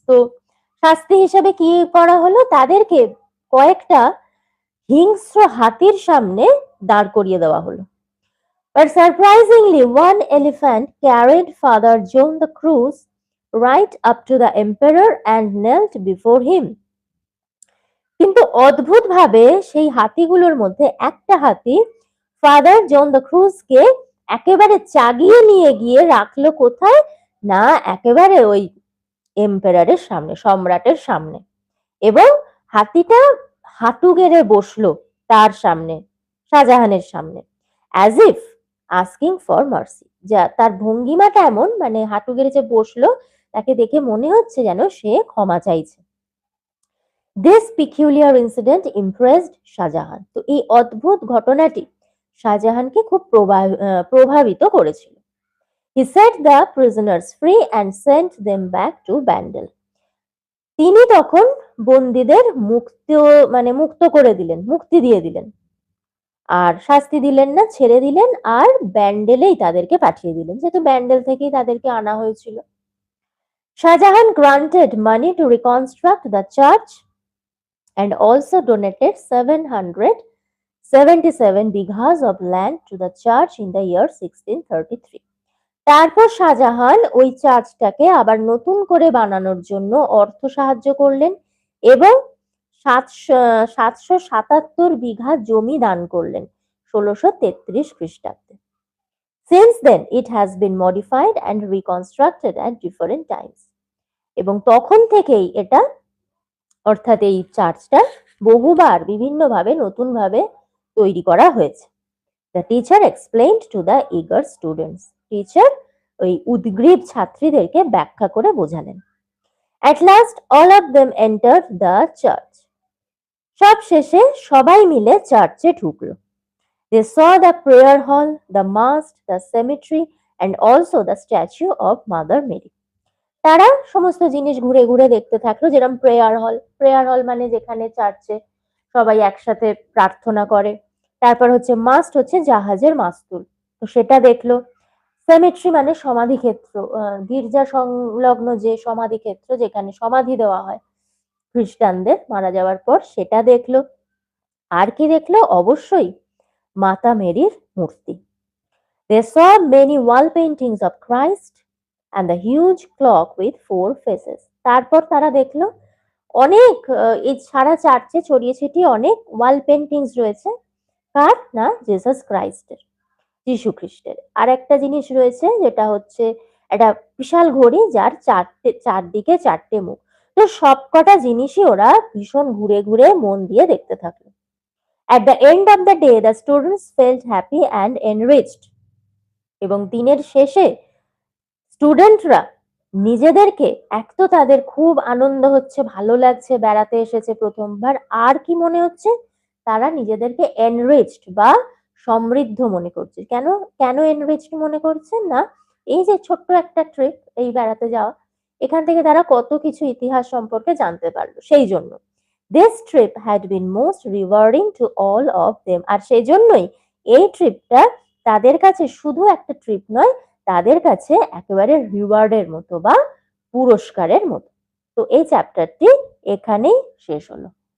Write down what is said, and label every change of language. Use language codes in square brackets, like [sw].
[bn] তো শাস্তি হিসেবে কি করা হলো? তাদেরকে কয়েকটা হিংস্র হাতির সামনে দাঁড় করিয়ে দেওয়া হলো। [en] But surprisingly, one elephant carried Father John the Cruz right up to the emperor and knelt before him. [bn] কিন্তু অদ্ভুতভাবে সেই হাতিগুলোর মধ্যে একটা হাতি ফাদার জন দ্য ক্রুজকে একেবারে চাগিয়ে নিয়ে গিয়ে রাখলো কোথায়? না, একেবারে ওই এম্পেরারের সামনে, সম্রাটের সামনে। এবং হাতিটা হাঁটু গেড়ে বসলো তার সামনে, শাহজাহানের সামনে, [en] As if asking for mercy. [bn] যা তার ভঙ্গিমাটা এমন, মানে হাঁটু গেড়ে যে বসলো, তাকে দেখে মনে হচ্ছে যেন সে ক্ষমা চাইছে। [en] this peculiar incident impressed [bn] Shahjahan. তো এই অদ্ভুত ঘটনাটি শাহজাহানকে খুব প্রভাবিত করেছিল। [en] He set the prisoners free and sent them back to Bandel. [bn] তিনি তখন বন্দীদের মুক্ত করে দিলেন, মুক্তি দিয়ে দিলেন, আর শাস্তি দিলেন না, ছেড়ে দিলেন, আর ব্যান্ডেলেই তাদেরকে পাঠিয়ে দিলেন, যেহেতু ব্যান্ডেল থেকেই তাদেরকে আনা হয়েছিল। [en] Shahjahan granted money to reconstruct the church and also donated 777 bighas of land to the church in the year 1633. [bn] তারপর শাহজাহান ওই চার্চটাকে আবার নতুন করে বানানোর জন্য অর্থ সাহায্য করলেন এবং 777 বিঘা জমি দান করলেন 1633 খ্রিস্টাব্দে। [en] Since then it has been modified and reconstructed at different times. [bn] এবং তখন থেকেই এটা, অর্থাৎ এই চার্চটা বহুবার বিভিন্নভাবে নতুনভাবে তৈরি করা হয়েছে। [en] The teacher explained to the eager students. [bn] Teacher ওই উদ্গ্রীব ছাত্রীদেরকে ব্যাখ্যা করে বোঝালেন। [en] At last all of them entered the church. [bn] সব শেষে সবাই মিলে চার্চে ঢুকলো। [en] They saw the prayer hall, the mosque, the cemetery and also the statue of Mother Mary. [bn] তারা সমস্ত জিনিস ঘুরে ঘুরে দেখতে থাকলো, যেরকম প্রেয়ার হল মানে যেখানে চার্চে সবাই একসাথে প্রার্থনা করে। তারপর হচ্ছে মাস্ট, হচ্ছে জাহাজের মাস্তুল, তো সেটা দেখলো। সেমেট্রি মানে সমাধি ক্ষেত্র, গির্জা সংলগ্ন যে সমাধি ক্ষেত্র যেখানে সমাধি দেওয়া হয় খ্রিস্টানদের মারা যাওয়ার পর, সেটা দেখলো। আর কি দেখলো? অবশ্যই মাতা মেরির মূর্তি। [en] They saw many wall paintings of Christ and the huge clock with 4 faces. [bn] তারপর তারা দেখলো অনেক, এই সারা চার্চে ছড়িয়ে ছিটিয়ে অনেক ওয়াল পেন্টিংস রয়েছে। কার? না, জিসাস ক্রাইস্টের, যিশু খ্রিস্টের। আর একটা জিনিস রয়েছে যেটা হচ্ছে একটা বিশাল ঘড়ি যার চারদিকে 4টে মুখ। তো সবকটা জিনিসই ওরা ভীষণ ঘুরে ঘুরে মন দিয়ে দেখতে থাকলো। [en] At the end of the day the students felt happy and enriched. [bn] এবং দিনের শেষে স্টুডেন্টরা নিজেদেরকে, এক তো তাদের খুব আনন্দ হচ্ছে, ভালো লাগছে, বেড়াতে এসেছে প্রথমবার, আর কি মনে হচ্ছে? তারা নিজেদেরকে এনরিচড বা সমৃদ্ধ মনে করছে। কেন কেন এনরিচড মনে করছে? না, এই যে ছোট্ট একটা ট্রিপ, এই বেড়াতে যাওয়া, এখান থেকে তারা কত কিছু ইতিহাস সম্পর্কে জানতে পারলো, সেই জন্য। [en] This trip had been most rewarding to all of them. [bn] আর সেই জন্যই এই ট্রিপটা তাদের কাছে শুধু একটা ট্রিপ নয়, তাদের কাছে একেবারে রিওয়ার্ডের মতো বা পুরস্কারের মতো। তো এই চ্যাপ্টারটি এখানেই শেষ হলো।